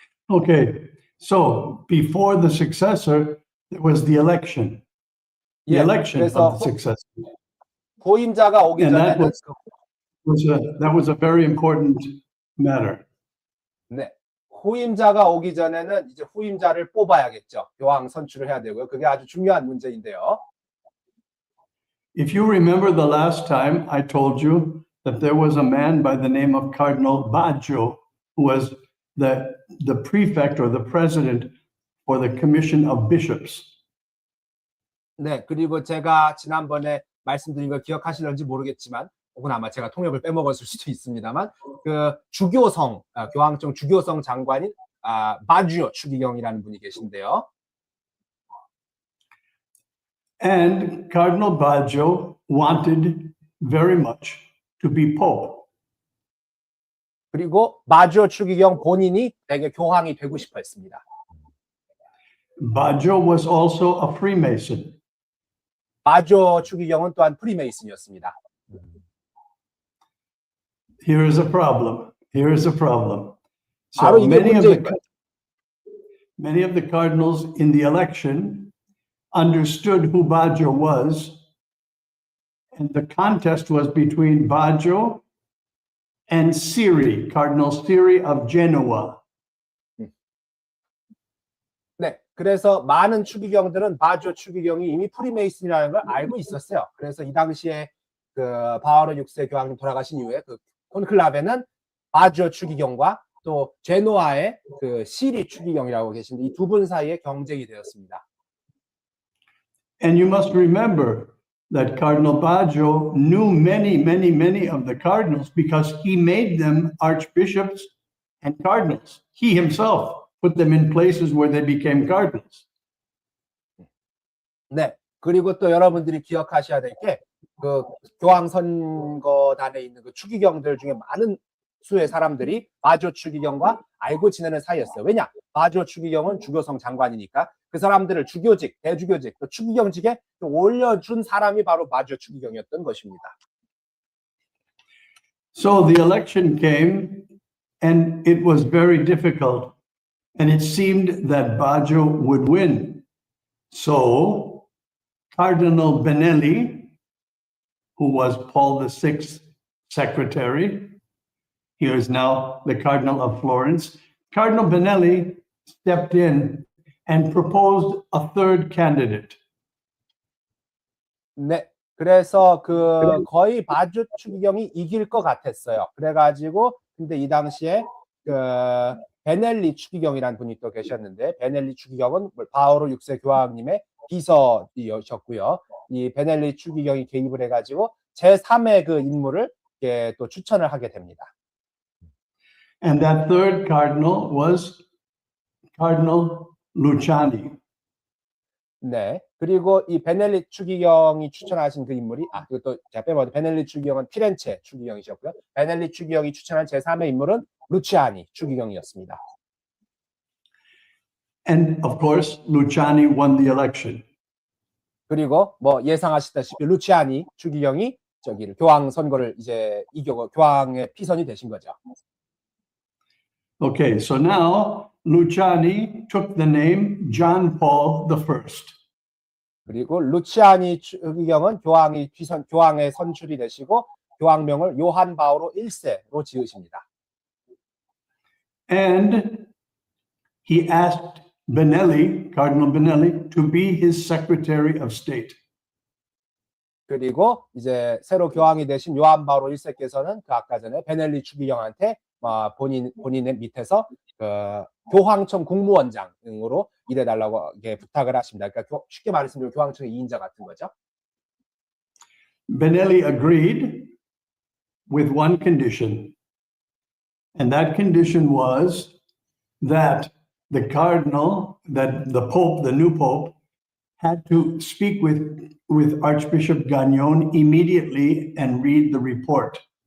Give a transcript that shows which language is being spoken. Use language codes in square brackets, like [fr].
[en] Okay, so before the successor, there was the election. The election of the successor. [ko] 후임자가 오기 [en] And [ko] 전에 [en] that was a very important matter. [ko] 네. 후임자가 오기 전에는 이제 후임자를 뽑아야겠죠. 교황 선출을 해야 되고요. 그게 아주 중요한 문제인데요. [en] If you remember the last time, I told you that there was a man by the name of Cardinal Baggio, who was the prefect or the president for the Commission of Bishops. [ko] 네, 그리고 제가 지난번에 말씀드린 걸 기억하시는지 모르겠지만, 혹은 아마 제가 통역을 빼먹었을 수도 있습니다만, 그 주교성, 교황청 주교성 장관인 바지오 추기경이라는 분이 계신데요. [en] And Cardinal Baggio wanted very much to be pope. [ko] 그리고 바지오 추기경 본인이 되게 교황이 되고 싶어 했습니다. [en] Baggio was also a Freemason. [ko] 바지오 추기경은 또한 프리메이슨이었습니다. [en] Here is a problem. Here is a problem. [ko] 바로 [en] So [ko] 이게 문제인 거예요. [en] many of the cardinals in the election understood who Baggio was, and the contest was between Baggio and Siri, Cardinal Siri of Genoa. [ko] 네, 그래서 많은 추기경들은 바지오 추기경이 이미 프리메이슨이라는 걸 알고 있었어요. 그래서 이 당시에 그 바오로 6세 교황님 돌아가신 이후에 그 콘클라베는 바지오 추기경과 또 제노아의 그 시리 추기경이라고 계신데 이 두 분 사이에 경쟁이 되었습니다. [en] And you must remember that Cardinal Baggio knew many of the cardinals because he made them archbishops and cardinals. He himself put them in places where they became cardinals. [ko] 네. 그리고 또 여러분들이 기억하셔야 될 게 그 교황 선거단에 있는 그 추기경들 중에 많은 수의 사람들이 바지오 추기경과 알고 지내는 사이였어요. 왜냐? 바지오 추기경은 주교성 장관이니까 그 사람들을 주교직, 대주교직, 또 추기경직에 올려준 사람이 바로 바지오 추기경이었던 것입니다. [en] So the election came and it was very difficult and it seemed that Baggio would win. So Cardinal Benelli, who was Paul VI's secretary, he is now the Cardinal of Florence. Cardinal Benelli stepped in and proposed a third candidate. [ko] 네. 그래서 그 거의 바지오 추기경이 이길 것 같았어요. 그래가지고 근데 이 당시에 그 베넬리 추기경이라는 분이 또 계셨는데 베넬리 추기경은 바오로 6세 교황님의 비서이셨고요. 이 베넬리 추기경이 개입을 해가지고 제3의 그 인물을 또 추천을 하게 됩니다. [en] And that third cardinal was Cardinal Luciani. [ko] 네. 그리고 이 베넬리 추기경이 추천하신 그 인물이 그것도 제가 빼먹었는데 베넬리 추기경은 피렌체 추기경이셨고요. 베넬리 추기경이 추천한 제3의 인물은 루치아니 추기경이었습니다. [en] And of course, Luciani won the election. [ko] 그리고 뭐 예상하시다시피 루치아니 추기경이 저기를 교황 선거를 이제 이겨고 교황의 피선이 되신 거죠. [en] Okay, so now Luciani took the name John Paul I. [ko] 그리고 루치아니 추기경은 교황의 선출이 되시고 교황명을 요한 바오로 1세로 지으십니다. [en] And he asked Benelli, Cardinal Benelli, to be his Secretary of State. [ko] 그리고 이제 새로 교황이 되신 요한 바오로 1세께서는 그 아까 전에 베넬리 추기경한테 본인의 밑에서 그 교황청 국무원장으로 일해달라고 부탁을 하십니다. 그러니까 쉽게 말씀드리면 교황청의 2인자 같은 거죠. [en] Benelli agreed with one condition, and that condition was that the cardinal, that the pope, the new pope, had to speak with Archbishop Gagnon immediately and read the report.